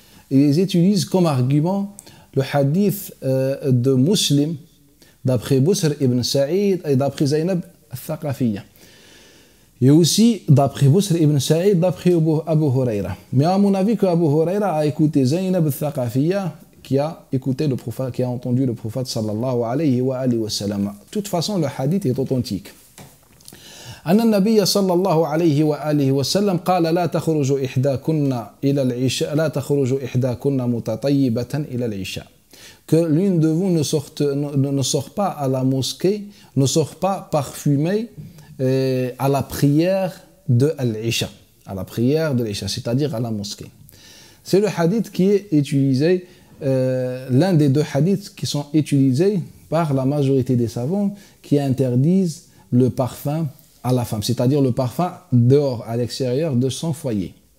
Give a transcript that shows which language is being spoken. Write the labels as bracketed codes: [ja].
[fr] Et ils utilisent comme argument le hadith de Muslim, d'après Busr ibn Sa'id et d'après Zaynab al-Thaqafiyya. Et aussi, d'après Busr ibn Sa'id, d'après Abu Huraira. Mais à mon avis, Abu Huraira a écouté Zaynab al-Thaqafiyya, qui a écouté le prophète, qui a entendu le prophète sallallahu alayhi wa sallam. De toute façon, le hadith est authentique. [ar] أن النبي صلى الله عليه وآله وسلم قال لا تخرج إحداكن إلى العشاء لا تخرج إحداكن متطيبة إلى العشاء. [fr] Que l'une de vous ne sort pas à la mosquée, ne sort pas parfumée à la prière de l'Isha, à la prière de l'Isha, c'est-à-dire à la mosquée. C'est le hadith qui est utilisé, l'un des deux hadiths qui sont utilisés par la majorité des savants qui interdisent le parfum à la femme, c'est-à-dire le parfum dehors, à l'extérieur de son foyer.